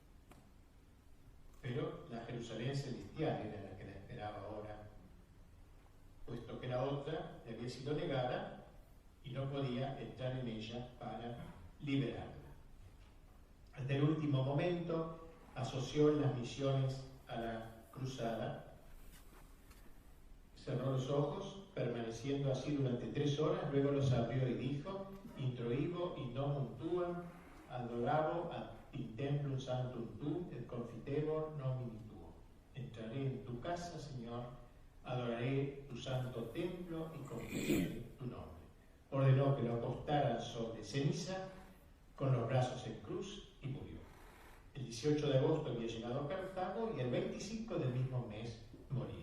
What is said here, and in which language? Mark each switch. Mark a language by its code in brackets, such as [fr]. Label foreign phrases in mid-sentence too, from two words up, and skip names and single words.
[es] Pero la Jerusalén celestial era la que la esperaba ahora, puesto que la otra le había sido negada y no podía entrar en ella para liberarla. Hasta el último momento asoció las misiones a la cruzada. Cerró los ojos, permaneciendo así durante 3 horas, luego los abrió y dijo: [la] introivo in nomum tuum, adoravo ad in templum sanctum tuum, et confitebor nomini tuo. [es] Entraré en tu casa, Señor, adoraré tu santo templo y confesaré tu nombre. Ordenó que lo acostaran sobre ceniza, con los brazos en cruz, y murió. El 18 de agosto había llegado a Cartago y el 25 del mismo mes moría.